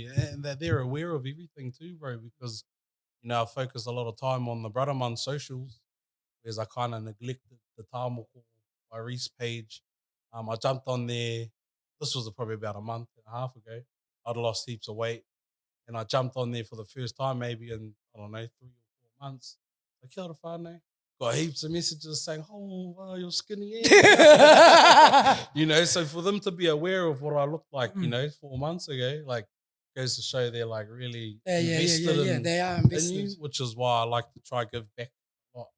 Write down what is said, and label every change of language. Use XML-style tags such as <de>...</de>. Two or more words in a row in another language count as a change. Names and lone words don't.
<en>And that they're aware of everything too, bro, because, I focus a lot of time on the Bradamon socials, whereas I kind of neglected the Tamoko by Reece page. I jumped on there. This was probably about a month and a half ago. I'd lost heaps of weight. And I jumped on there for the first time, maybe in, I don't know, 3 or 4 months. Like,</en> <mi>kia ora whānau.</mi> <en>Got heaps of messages saying, oh, wow, you're skinny. So for them to be aware of what I looked like, 4 months ago, like, goes to show they're like really invested in, they are invested. in you, which is why I like to try give back a lot.</en>